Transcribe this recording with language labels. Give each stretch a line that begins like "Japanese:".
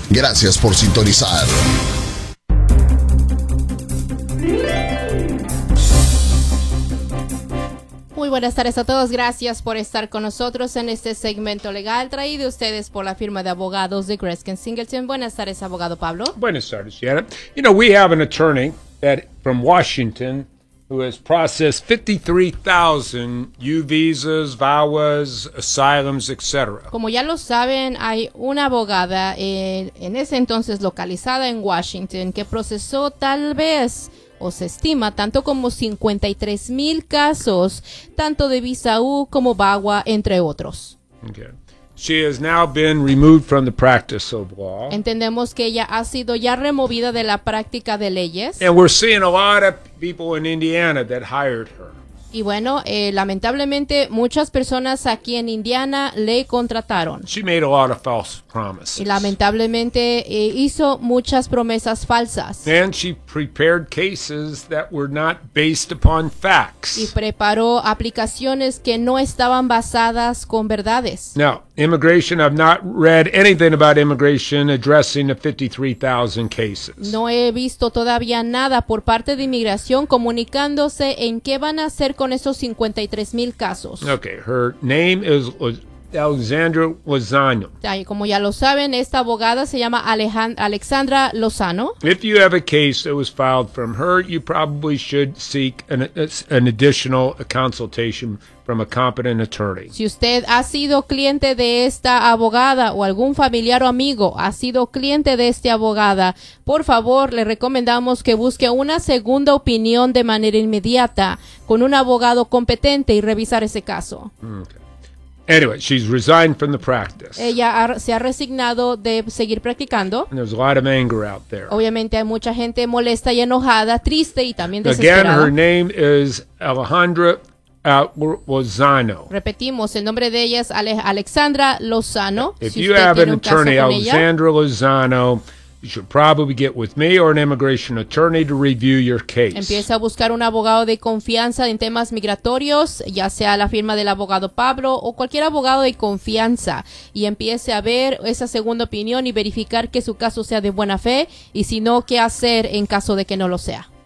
Spanish: Gracias por sintonizar. Muy buenas tardes a todos. Gracias por estar con nosotros en este segmento legal traído a ustedes por la firma de abogados de Greskin Singleton. Buenas tardes, abogado Pablo. Buenas tardes, Sierra.
English: You know, we have an attorney that from Washington who has processed 53,000 U visas, VAWAs, asylums, etc.
Spanish: Como ya lo saben, hay una abogada en ese entonces localizada en Washington que procesó tal vez, o se estima, tanto como 53,000 casos, tanto de visa U como VAWA, entre otros.
English: Okay. She has now been removed from the practice of law.
Spanish: Entendemos que ella ha sido ya removida de la práctica de leyes.
English: And we're seeing a lot of people in Indiana that hired her.
Spanish: Y bueno, lamentablemente muchas personas aquí en Indiana le contrataron.
English: She made a lot of false promises.
Spanish: Y lamentablemente hizo muchas promesas falsas.
English: And she prepared cases that were not based upon facts.
Spanish: Y preparó aplicaciones que no estaban basadas con verdades.
English: Now, immigration, I've not read anything about immigration addressing the 53,000 cases.
Spanish: No he visto todavía nada por parte de inmigración comunicándose en qué van a hacer con esos 53,000 casos.
English: Okay, her name is Alexandra Lozano.
Spanish: Ay, como ya lo saben, esta abogada se llama Alexandra Lozano.
English: If you have a case that was filed from her, you probably should seek an additional consultation from a competent attorney.
Spanish: Si usted ha sido cliente de esta abogada o algún familiar o amigo ha sido cliente de esta abogada, por favor, le recomendamos que busque una segunda opinión de manera inmediata con un abogado competente y revisar ese caso.
English: Okay. Anyway, she's resigned from the practice.
Spanish: Ella se ha resignado de seguir practicando.
English: And there's a lot of anger out there.
Spanish: Obviamente hay mucha gente molesta y enojada, triste y también desesperada.
English: Again, her name is Alejandra Lozano.
Spanish: Repetimos, el nombre de ella es Alexandra Lozano.
English: If you have an attorney, Alexandra Lozano, you should probably get with me or an immigration attorney to review your case.
Spanish: Empieza a buscar un abogado de confianza en temas migratorios, ya sea la firma del abogado Pablo o cualquier abogado de confianza, y empiece a ver esa segunda opinión y verificar que su caso sea de buena fe, y si no, qué hacer en caso de que no lo sea.